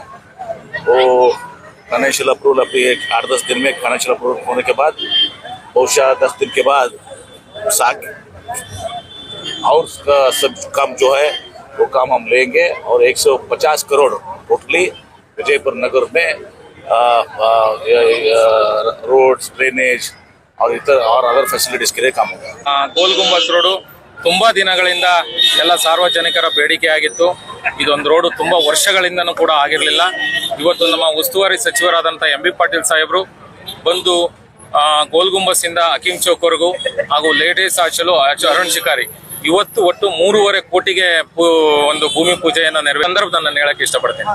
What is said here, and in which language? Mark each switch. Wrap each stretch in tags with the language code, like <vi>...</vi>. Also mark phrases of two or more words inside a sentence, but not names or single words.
<hi>वो</hi> <en>financial approval</en> <hi>अभी 8-10 दिन में</hi> <en>financial approval</en> <hi>होने के बाद बहुशः 10 दिन के बाद और सब काम जो है वो काम हम लेंगे. और 150 करोड़ टोटली विजयपुर नगर में</hi> <en>roads, drainage</en> <hi>और इतर और</hi> <en>other facilities</en> <hi>के लिए काम होगा.</hi> <kn>ಗೋಲ್ ಗುಂಬಸ್ ರೋಡು ತುಂಬಾ ದಿನಗಳಿಂದ ಎಲ್ಲ ಸಾರ್ವಜನಿಕರ ಬೇಡಿಕೆ ಆಗಿತ್ತು. ಇದೊಂದು ರೋಡು ತುಂಬಾ ವರ್ಷಗಳಿಂದನೂ ಕೂಡ ಆಗಿರಲಿಲ್ಲ. ಇವತ್ತು ನಮ್ಮ ಉಸ್ತುವಾರಿ ಸಚಿವರಾದಂಥ MB ಪಾಟೀಲ್ ಸಾಹೇಬರು ಬಂದು ಗೋಲ್ ಗುಂಬಸ್ ಇಂದ ಹಕೀಂ ಚೌಕ್ ವರೆಗೂ ಹಾಗೂ</kn> <en>ladies hostel</en> <kn>ಅರುಣ್ ಶಿಕಾರಿ ಇವತ್ತು ಒಟ್ಟು 3.5 ಕೋಟಿಗೆ ಒಂದು ಭೂಮಿ ಪೂಜೆಯನ್ನು ನೆರವೇರಿಸಿದ ಸಂದರ್ಭದಲ್ಲಿ ನಾನು ಹೇಳಕ್ಕೆ ಇಷ್ಟಪಡ್ತೇನೆ.</kn>